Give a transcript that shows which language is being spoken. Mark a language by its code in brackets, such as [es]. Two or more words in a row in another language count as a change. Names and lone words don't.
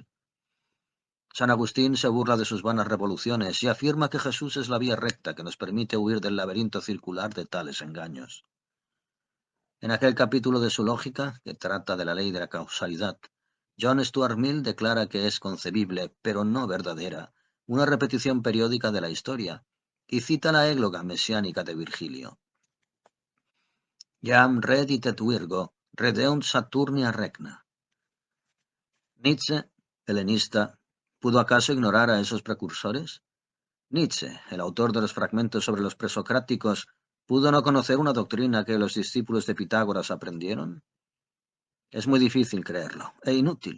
[es] San Agustín se burla de sus vanas revoluciones y afirma que Jesús es la vía recta que nos permite huir del laberinto circular de tales engaños. En aquel capítulo de su lógica, que trata de la ley de la causalidad, John Stuart Mill declara que es concebible, pero no verdadera, una repetición periódica de la historia, y cita la égloga mesiánica de Virgilio. [la] Jam redit et virgo, Redeunt Saturnia regna. [es] Nietzsche, helenista, ¿pudo acaso ignorar a esos precursores? Nietzsche, el autor de los fragmentos sobre los presocráticos, ¿pudo no conocer una doctrina que los discípulos de Pitágoras aprendieron? Es muy difícil creerlo, e inútil.